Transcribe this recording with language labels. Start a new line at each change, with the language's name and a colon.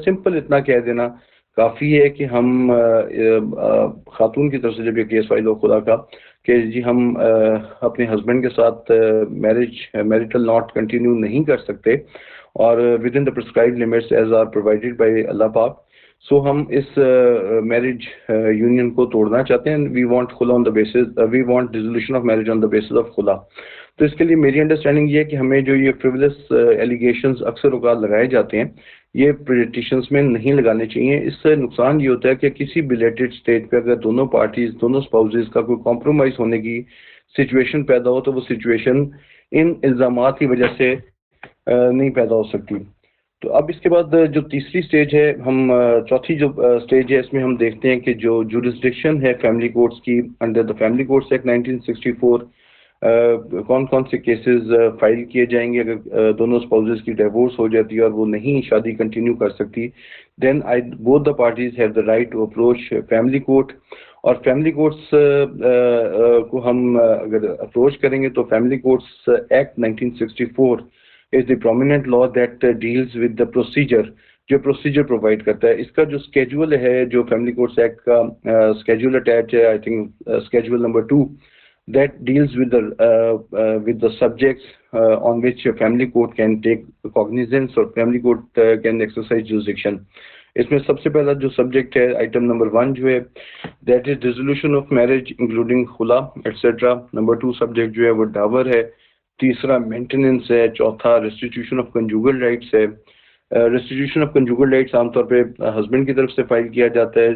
Urdu: Simple اتنا کہہ دینا کافی ہے کہ ہم خاتون کی طرف سے جب یہ کیس فائل ہو خدا کا کہ جی ہم اپنے ہسبینڈ کے ساتھ میریٹل ناٹ کنٹینیو نہیں کر سکتے اور
English: with in the prescribed limits as are provided by اللہ پاک،
Urdu: سو ہم اس میرج یونین کو توڑنا چاہتے ہیں.
English: We want خلا on the basis, we want dissolution of marriage on the basis of خلا.
Urdu: تو اس کے لیے میری انڈرسٹینڈنگ یہ ہے کہ ہمیں جو یہ فریولس ایلیگیشنز اکثر اوقات لگائے جاتے ہیں یہ پٹیشنز میں نہیں لگانے چاہیے. اس سے نقصان یہ ہوتا ہے کہ کسی بلیٹڈ اسٹیج پہ اگر دونوں پارٹیز، دونوں اسپاؤزز کا کوئی کمپرومائز ہونے کی سچویشن پیدا ہو تو وہ سچویشن ان الزامات کی وجہ سے نہیں پیدا ہو سکتی. تو اب اس کے بعد جو تیسری سٹیج ہے، ہم چوتھی جو سٹیج ہے اس میں ہم دیکھتے ہیں کہ جو جورسڈکشن ہے فیملی کورٹس کی under the family courts act 1964، کون کون سے کیسز فائل کیے جائیں گے اگر دونوں اسپاؤزز کی ڈیورس ہو جاتی ہے اور وہ نہیں شادی کنٹینیو کر سکتی.
English: Then both the parties have the right to approach family court.
Urdu: اور فیملی کورٹس کو ہم اگر اپروچ کریں گے تو family courts act 1964
English: is the prominent law that deals with the procedure،
Urdu: جو پروسیجر پرووائڈ کرتا ہے. اس کا جو اسکیجول ہے، جو فیملی کورٹس ایکٹ کا اسکیجول اٹیچ ہے،
English: I think
Urdu: schedule number 2،
English: that deals with the subjects on which a family court can take cognizance or family court can exercise jurisdiction.
Urdu: اس میں سب سے پہلا جو سبجیکٹ ہے آئٹم نمبر 1 جو ہے
English: That is dissolution of marriage including خلا etcetera.
Urdu: Number 2 subject جو ہے وہ ڈاور ہے. تیسرا مینٹیننس ہے. چوتھا ریسٹیٹیوشن آف کنجوگل رائٹس ہے. ریسٹیٹیوشن آف کنجوگل رائٹس عام طور پہ ہسبینڈ کی طرف سے فائل کیا جاتا ہے.